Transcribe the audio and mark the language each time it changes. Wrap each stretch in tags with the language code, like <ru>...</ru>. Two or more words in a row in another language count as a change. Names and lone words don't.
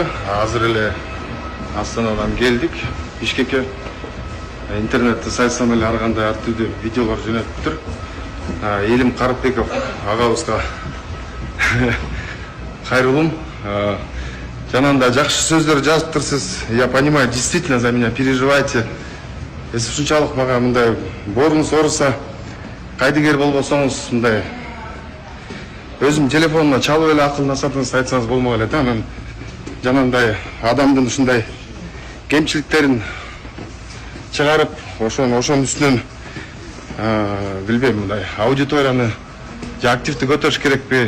<ky>Азыр эле Астанадан келдик. Бишкекке интернетте сайтсан эле ар кандай ар түрдүү видеолор жөнөтүп тур. Элим Карыпбеков агабызга кайрылым. Жанында жакшы сөздөр жазыптырсыз.</ky> <ru>Я понимаю, действительно за меня переживаете.</ru> <ky>Если ушунчалык мага мындай борунуз ооруса, кайдыгер болбосоңуз мындай өзүм телефонуна чалып эле акыл насаатыңызды айтсаңыз болмок эле да. Анан жанагындай адамдын ушундай кемчиликтерин чыгарып, ошонун үстүнөн билбейм, мындай аудиторияны же активди көтөрүш керекпи?</ky>